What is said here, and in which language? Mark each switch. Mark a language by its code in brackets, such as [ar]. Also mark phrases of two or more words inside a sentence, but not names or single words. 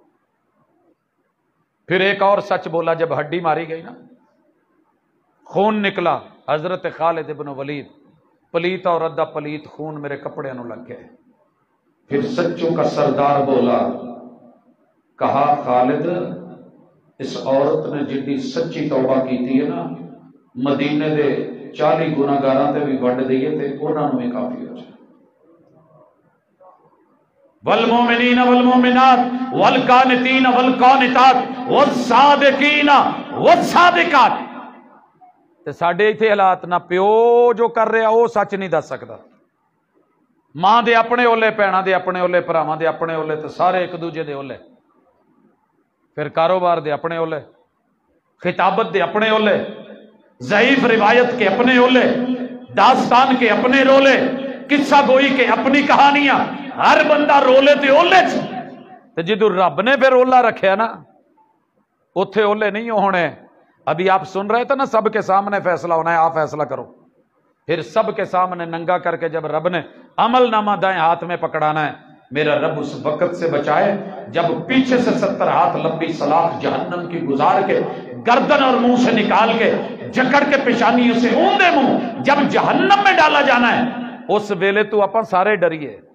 [ur] پھر ایک اور سچ بولا جب ہڈی ماری گئی نا، خون نکلا. [pa] حضرت خالد ابن ولید، پلیت اور ردہ پلیت خون میرے کپڑے نو لگ گئے. پھر سچوں کا سردار بولا، کہا خالد اس عورت نے جنی سچی توبہ کیتی ہے نا، مدینے دے 40 گناہگاراں تے بھی وڈ دئیے تے انہاں نوں ہی کافی ہو جائے. [ar] والمومنین والمومنات والقانتین والقانتات والصادقین والصادقات. [pa] تے ساڈے ایتھے حالات نہ پیو جو کر رہا وہ سچ نہیں دس سکتا. ماں دے اپنے اولے، بھیناں دے اپنے اولے، بھراواں دے اپنے اولے، تے سارے ایک دوجے دے اولے. پھر کاروبار دے اپنے اولے، خطابت دے اپنے اولے، ضعیف روایت کے اپنے اولے، داستان کے اپنے رولے، قصہ گوئی کے اپنی کہانیاں. ہر بندہ رولے تے اولے تے جدو رب نے پھر اولا رکھیا نا، اوتھے اولے نہیں ہونے. [ur] ابھی آپ سن رہے تھے نا، سب کے سامنے فیصلہ ہونا ہے، آپ فیصلہ کرو. پھر سب کے سامنے ننگا کر کے جب رب نے عمل نامہ دائیں ہاتھ میں پکڑانا ہے، میرا رب اس وقت سے بچائے جب پیچھے سے 70 ہاتھ لمبی سلاخ جہنم کی گزار کے گردن اور منہ سے نکال کے جکڑ کے پیشانیوں سے اوندے منہ جب جہنم میں ڈالا جانا ہے، [pa] اس ویلے تو اپن سارے ڈریے.